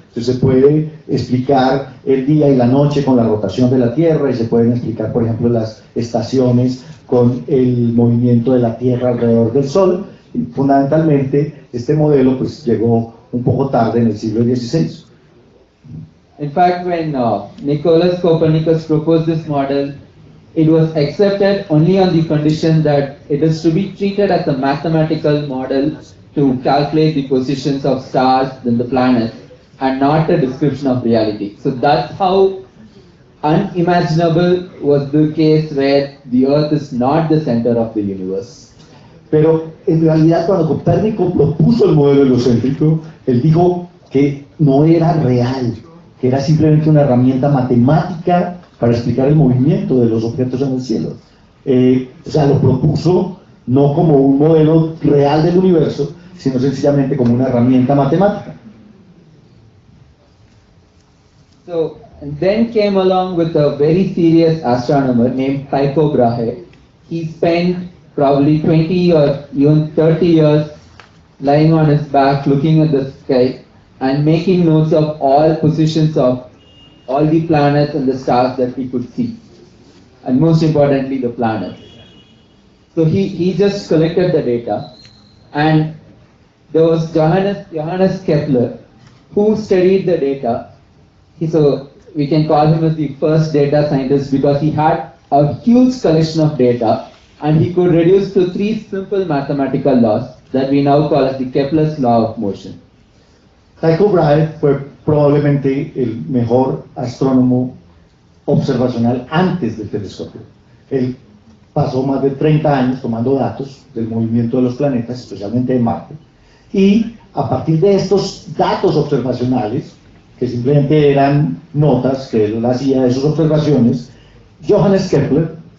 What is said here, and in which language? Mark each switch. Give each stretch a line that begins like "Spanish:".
Spanish: Entonces se puede explicar el día y la noche con la rotación de la Tierra, y se pueden explicar, por ejemplo, las estaciones con el movimiento de la Tierra alrededor del Sol. Y fundamentalmente este modelo pues llegó un poco tarde en el siglo XVI.
English: In fact, when Nicholas Copernicus proposed this model, it was accepted only on the condition that it is to be treated as a mathematical model to calculate the positions of stars and the planets, and not a description of reality. So that's how unimaginable was the case where the Earth is not the center of the universe.
Spanish: Pero en realidad cuando Copérnico propuso el modelo heliocéntrico, él dijo que no era real, que era simplemente una herramienta matemática para explicar el movimiento de los objetos en el cielo. O sea, lo propuso no como un modelo real del universo, sino sencillamente como una herramienta matemática.
English: So, and then came along with a very serious astronomer named Tycho Brahe. He spent probably 20 or even 30 years lying on his back looking at the sky and making notes of all positions of all the planets and the stars that he could see, and most importantly the planets. So he just collected the data, and there was Johannes Kepler who studied the data. So we can call him as the first data scientist because he had a huge collection of data, and he could reduce to 3 simple mathematical laws that we now call as the Kepler's law of motion.
Spanish: Tycho Brahe fue probablemente el mejor astrónomo observacional antes del telescopio. Él pasó más de 30 años tomando datos del movimiento de los planetas, especialmente de Marte, y a partir de estos datos observacionales, que simplemente eran notas que él hacía de sus observaciones, Johannes Kepler